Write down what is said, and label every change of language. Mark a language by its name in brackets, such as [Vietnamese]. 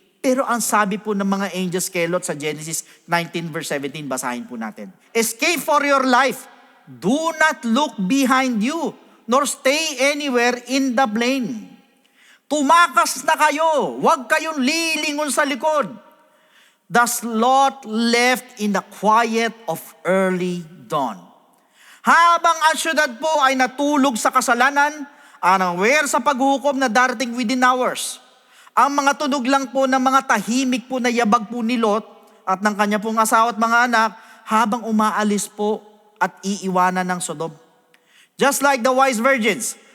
[Filipino] Pero ang sabi po ng mga angels kay Lot sa Genesis 19 verse 17, basahin po natin. [English] Escape for your life. Do not look behind you, nor stay anywhere in the plain. [Filipino] Tumakas na kayo, huwag kayong lilingon sa likod. [English] Thus Lot left in the quiet of early dawn. [Filipino] Habang ang syudad po ay natulog sa kasalanan, unaware sa paghukom na darating [English] within hours. [Filipino] Ang mga tunog lang po ng mga tahimik po na yabag po ni Lot at ng kanya pong asawa at mga anak habang umaalis po at iiwanan ng Sodom. [English] Just like the wise virgins,